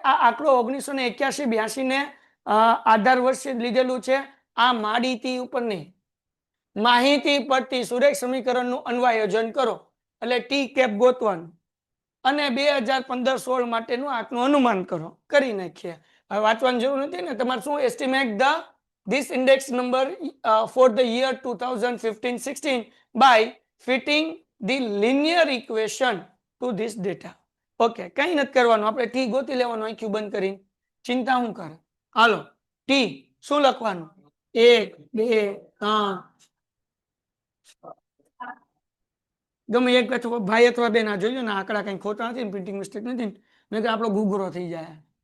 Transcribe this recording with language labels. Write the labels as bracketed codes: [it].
[gu] આ આંકડો 1981-82 ને આધાર વર્ષે લીધેલું છે. આ માહિતી ઉપર નહીં, માહિતી પરથી સુરેખ સમીકરણનું અન્વયોજન કરો એટલે ટી કેપ ગોતવાનું અને 2015-16 માટેનું આંકનું અનુમાન કરો. કરી નાખીએ. હવે વાંચવાની જરૂર નથી ને. તમારે શું [en] Estimate this index number for the year 2015-16 by fitting the linear equation to this data. [gu] Okay, કઈ નથી કરવાનું, આપણે ટી ગોતી લેવાનું આંખ્યું બંધ કરીને. ચિંતા હું કરે? હાલો ટી શું લખવાનું? 1 2 3 ગમે એક અથવા ભાઈ અથવા બેન આ જોયું ને, આંકડા કઈ ખોટા નથી ને, પ્રિન્ટિંગ મિસ્ટેક નથી ને, નહીં તો આપણો ગુગરો થઈ જાય.